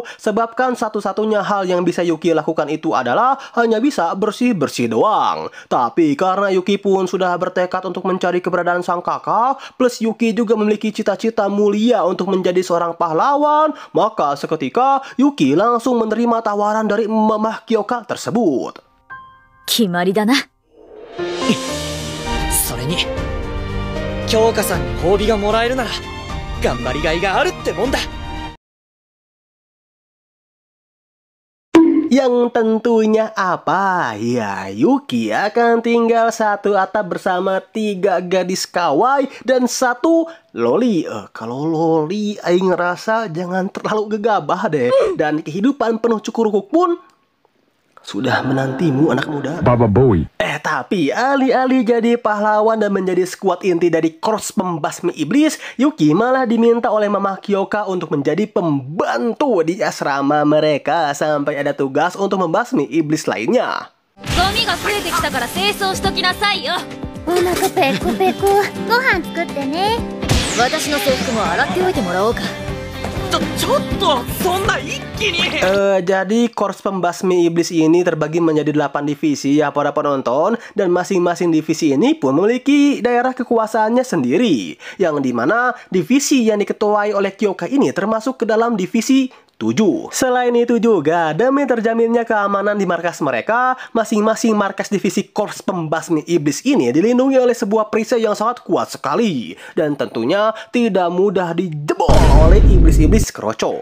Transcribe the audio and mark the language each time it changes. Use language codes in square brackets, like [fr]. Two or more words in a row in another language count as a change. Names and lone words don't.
[id] Sebabkan satu-satunya hal yang bisa Yuki lakukan itu adalah hanya bisa bersih-bersih doang. Tapi karena Yuki pun sudah bertekad untuk mencari keberadaan sang kakak, plus Yuki juga memiliki cita-cita mulia untuk menjadi seorang pahlawan, maka seketika Yuki langsung menerima tawaran dari Mama Kyoka tersebut. [ja] 決まりだな. それに京香さんに褒美がもらえるなら頑張りがいがあるってもんだ。 [id] Yang tentunya apa? Ya, Yuki akan tinggal satu atap bersama 3 gadis kawaii dan 1 loli. Kalau loli, Aing ngerasa jangan terlalu gegabah deh. Dan kehidupan penuh cukurukuk pun sudah menantimu anak muda. Baba Bowie. Tapi alih-alih jadi pahlawan dan menjadi skuad inti dari korps pembasmi iblis, Yuki malah diminta oleh Mama Kyoka untuk menjadi pembantu di asrama mereka sampai ada tugas untuk membasmi iblis lainnya. [ja] ゴミが増えてきたから清掃しときなさいよ。お腹ペコペコ。ご飯作ってね。私の制服も洗っておいてもらおうか。ちょっとそんな一気に。 [id] Jadi korps pembasmi iblis ini terbagi menjadi 8 divisi ya para penonton, dan masing-masing divisi ini pun memiliki daerah kekuasaannya sendiri, yang dimana divisi yang diketuai oleh Kyoka ini termasuk ke dalam divisi 7. Selain itu juga, demi terjaminnya keamanan di markas mereka, masing-masing markas divisi korps pembasmi iblis ini dilindungi oleh sebuah perisai yang sangat kuat sekali, dan tentunya tidak mudah dijebol oleh iblis-iblis kroco.